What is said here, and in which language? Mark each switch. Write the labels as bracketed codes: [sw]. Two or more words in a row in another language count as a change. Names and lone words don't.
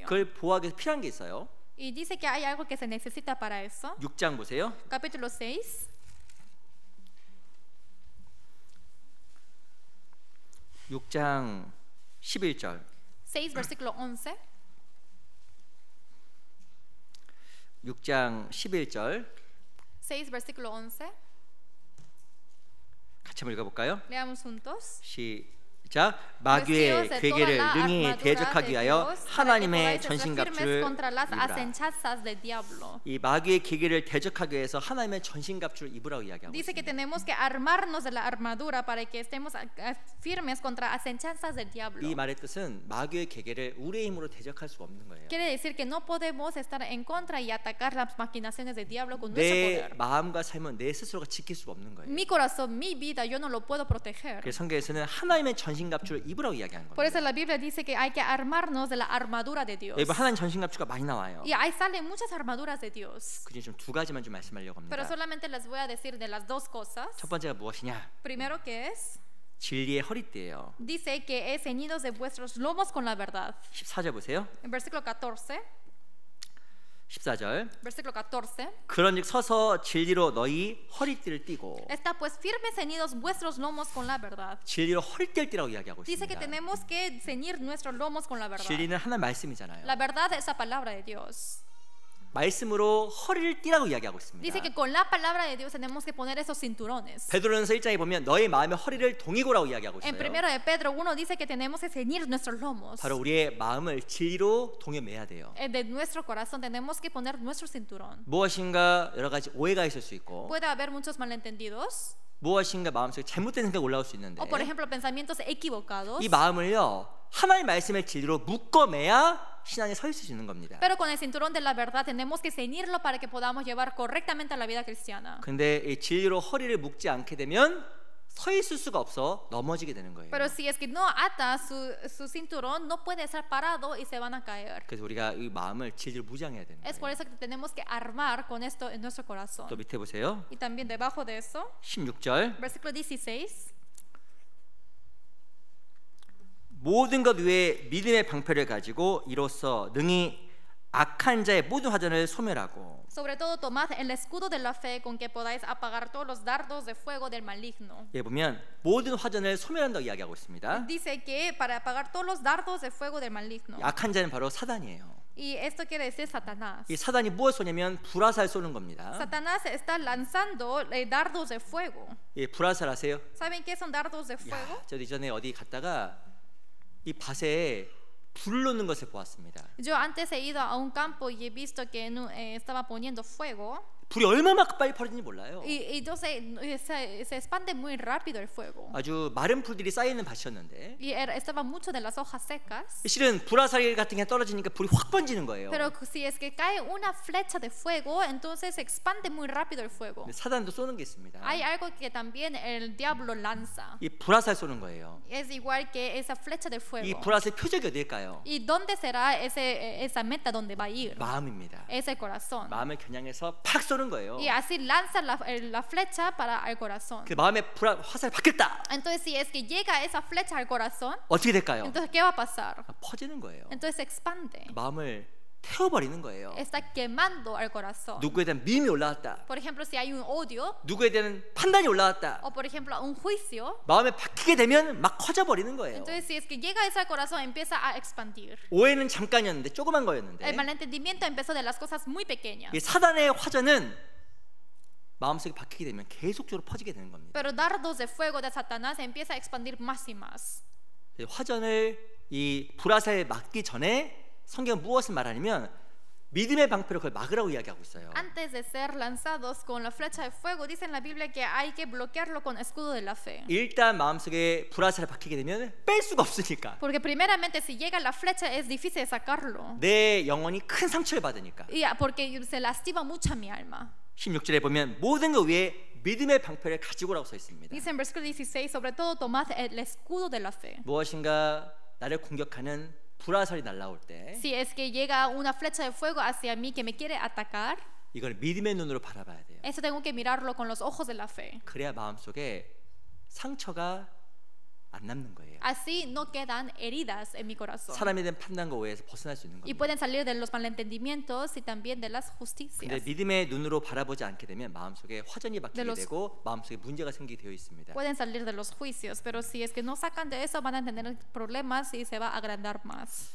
[ko] 그걸 보호하기 위해서 필요한 게 있어요. [es] Y dice que hay algo que se necesita para eso. [ko] 6장 보세요. [es] Capítulo 6. [ko] 6장 11절. [es] 6, versículo 11. [ko] 6장 11절. [es] 6, versículo 11. [ko] 같이 한번 읽어볼까요? [es] Leamos juntos. [ko] 시작. 마귀의 괴계를 능히 대적하기 위하여 하나님의 전신갑주를 입으라. 이 마귀의 괴계를 대적하기 위해서 하나님의 전신갑주를 입으라고 이야기하고 [es] Dice que [ko] 있습니다. [es] tenemos que armarnos de la armadura para que estemos firmes contra acechanzas del diablo. [ko] 이 말의 뜻은 마귀의 괴계를 우리의 힘으로 대적할 수 없는 거예요. [es] Quiere decir que no podemos estar en contra y atacar las maquinaciones del diablo con nuestro [ko] 내 [es] poder. [ko] 마음과 삶은 내 스스로가 지킬 수가 없는 거예요. [es] Mi corazón, mi vida, yo no lo puedo proteger. [ko] 그래서 성경에서는 하나님의 전신갑주를 입으라고 이야기하는 [es] Por [ko] 겁니다. [es] eso la Biblia dice que hay que armarnos de la armadura de Dios. [ko] 여러분 하나님 전신갑주가 많이 나와요. [es] Y ahí salen muchas armaduras de Dios. [ko] 그중에 좀 두 가지만 좀 말씀하려고 [es] Pero [ko] 합니다. [es] solamente les voy a decir de las dos cosas. [ko] 첫 번째가 무엇이냐? [es] Primero que es, [ko] 진리의 허리띠예요. [es] dice que es ceñidos de vuestros lomos con la verdad. [ko] 14절 보세요. [es] En versículo 14. [ko] 14절. [es] Versículo 14. [ko] 그런즉 서서 진리로 너희 허리띠를 띠고. [es] Está pues firmes ceñidos vuestros lomos con la verdad. [ko] 진리로 허리띠를 띠라고 이야기하고 [es] Dice que [ko] 있습니다. [es] tenemos que ceñir nuestros lomos con la verdad. [ko] 진리는 하나님 말씀이잖아요. [es] La verdad es la palabra de Dios. [ko] 말씀으로 허리를 띠라고 이야기하고 있습니다. [es] Dice que con la palabra de Dios tenemos que poner esos cinturones. [ko] 베드로전서 1장에 보면 너의 마음의 허리를 동이고라고 이야기하고 [es] En [ko] 있어요. [es] primero de Pedro 1 dice que tenemos que ceñir nuestros lomos. [ko] 바로 우리의 마음을 진리로 동여 매야 돼요. [es] De nuestro corazón tenemos que poner nuestro cinturón. [ko] 무엇인가 여러 가지 오해가 있을 수 있고 [es] Puede haber muchos malentendidos [ko] 무엇인가 마음속에 잘못된 생각이 올라올 수 있는데 [es] o por ejemplo pensamientos equivocados. [ko] 이 마음을요 하나님 말씀의 진리로 묶어매야 신앙에 설 수 있는 겁니다. [es] Pero con el cinturón de la verdad tenemos que ceñirlo para que podamos llevar correctamente la vida cristiana. [ko] 근데 이 진리로 허리를 묶지 않게 되면 서 있을 수가 없어 넘어지게 되는 거예요. [es] Pero si es que no ata su cinturón, no puede estar parado y se van a caer. [ko] 그래서 우리가 이 마음을 진리로 무장해야 되는 [es] Es por [ko] 거예요. [es] eso que tenemos que armar con esto en nuestro corazón. [ko] 또 밑에 보세요. [es] Y también debajo de eso, [ko] 16절. [es] versículo 16. [ko] 모든 것 위에 믿음의 방패를 가지고 이로써 능히 악한 자의 모든 화전을 소멸하고. [es] Sobre todo tomad el escudo de la fe con que podáis apagar todos los dardos de fuego del maligno. [ko] 예 보면 모든 화전을 소멸한다고 이야기하고 있습니다. [es] Dice que para apagar todos los dardos de fuego del maligno. [ko] 악한 자는 바로 사단이에요. [es] Y esto quiere decir Satanás. [ko] 이 사단이 무엇을 쏘냐면 불화살 쏘는 겁니다. [es] Satanás está lanzando dardos de fuego. [ko] 예, 불화살 아세요? [es] ¿Saben qué son dardos de fuego? [ko] 야, 저도 이전에 어디 갔다가 이 밭에 불을 놓는 것을 보았습니다. [es] Yo antes he ido a un campo y he visto que estaba poniendo fuego. [ko] 불이 얼마나 빨리 퍼지는지 몰라요. [es] Y entonces se expande muy rápido el fuego. [ko] 아주 마른 풀들이 쌓여 있는 밭이었는데 [es] Y estaban mucho de las hojas secas. [ko] 실은 불화살 같은 게 떨어지니까 불이 확 번지는 거예요. [es] Pero si es que cae una flecha de fuego, entonces se expande muy rápido el fuego. [ko] 근데 사단도 쏘는 게 있습니다. [es] Hay algo que también el diablo lanza. [ko] 이 불화살 쏘는 거예요. [es] Es igual que esa flecha de [ko] 이 [es] fuego. [ko] 불화살 표적이 어디일까요? [es] ¿Y dónde será esa meta donde va a ir? [ko] 마음입니다. [es] Es el corazón. [ko] 마음을 겨냥해서 팍 쏘는 거예요. [es] Y así lanza la flecha para el corazón. [ko] 그 마음에 화살 받겠다. [es] Entonces si es que llega esa flecha al corazón, [ko] 어떻게 될까요? [es] entonces ¿qué va a pasar? [ko] 퍼지는 거예요. [es] Entonces se expande. [ko] 마음을 태워버리는 거예요. [es] Está quemando al corazón. [ko] 누구에 대한 미움이 올라왔다. [es] Por ejemplo, si hay un odio [ko] 누구에 대한 판단이 올라왔다. [es] o por ejemplo un juicio, [ko] 마음에 박히게 되면 막 커져버리는 거예요. [es] entonces si es que llega eso al corazón empieza a expandir. [ko] 오해는 잠깐이었는데 조그만 거였는데 [es] El malentendimiento empezó de las cosas muy pequeñas. [ko] 이 사단의 화전은 마음속에 박히게 되면 계속적으로 퍼지게 되는 겁니다. [es] Pero dardos de fuego de Satanás empieza a expandir más y más. [ko] 화전을 이 불화살에 막기 전에 성경은 무엇을 말하냐면 믿음의 방패로 그걸 막으라고 이야기하고 있어요. [es] Antes de ser lanzados con la flecha de fuego, dice en la Biblia que hay que bloquearlo con escudo de la fe. [ko] 일단 마음속에 불화살을 박히게 되면 뺄 수가 없으니까. [es] Porque primeramente si llega la flecha es difícil sacarlo. [ko] 내 영혼이 큰 상처를 받으니까. [es] Y porque se lastima mucho mi alma. [ko] 16절에 보면 모든 것 위에 믿음의 방패를 가지고 오라고 써 있습니다. [es] Dice en versículo 16, sobre todo tomad el escudo de la fe. [ko] 무엇인가 나를 공격하는 불화살이 날아올 때 [es] Si es que llega una flecha de fuego hacia mí que me quiere atacar, [ko] 이걸 믿음의 눈으로 바라봐야 돼요. [es] eso tengo que mirarlo con los ojos de la fe. [ko] 그래야 마음속에 상처가 안 남는 거예요. [es] Así no quedan heridas en mi corazón. [ko] 사람에 대한 판단과 오해에서 벗어날 수 있는 [es] Y [ko] 겁니다. [es] pueden salir de los malentendimientos y también de las [ko] 근데 [es] justicias. [ko] 믿음의 눈으로 바라보지 않게 되면 마음속에 화전이 박히게 [es] los- [ko] 되고 마음속에 문제가 생기게 되어 있습니다. [es] Pueden salir de los juicios, pero si es que no sacan de eso van a tener problemas y se va a agrandar más.